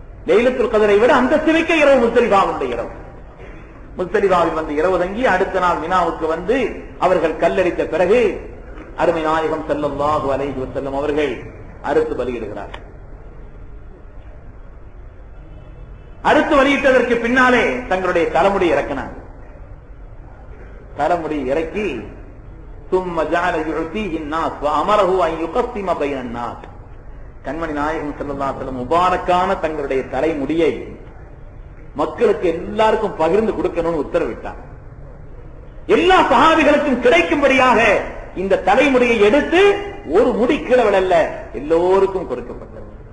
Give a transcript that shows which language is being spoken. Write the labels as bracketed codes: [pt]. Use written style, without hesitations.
[ta] லைலத்துல் கத்ரை விட அந்தஸ்து மிக்க இரவு முஸ்தலிஃபாவுடைய இரவு. முஸ்தலிஃபாவில் வந்து இரவு தங்கி அடுத்த நாள் மினாவுக்கு வந்து அவர்கள் கல்லடித்த பிறகு அருமை நாயகம் ஸல்லல்லாஹு அலைஹி வஸல்லம் அவர்கள் அறுத்து பலியிடுகிறார்கள். அறுத்து பலியிட்டதற்கு பின்னாலே தங்களுடைய தலைமுடி இறக்கினாங்க. தலைமுடி இறக்கி [ar] ثم جعل يعطيه الناس وامره ان يقسم بين الناس. [ta] கண்மணி நாயகம் ஸல்லல்லாஹு அலைஹி வஸல்லம் முபாரக்கான தங்களுடைய தலைமுடியை மக்களுக்கு எல்லாருக்கும் பகிர்ந்து கொடுக்கணும்னு உத்தரவிட்டார். எல்லா சஹாபிகளுக்கும் கிடைக்கும்படியாக இந்த தலைமுடியை எடுத்து ஒரு முடி கீழே விழல்ல, எல்லோருக்கும் கொடுக்கப்பட்டது.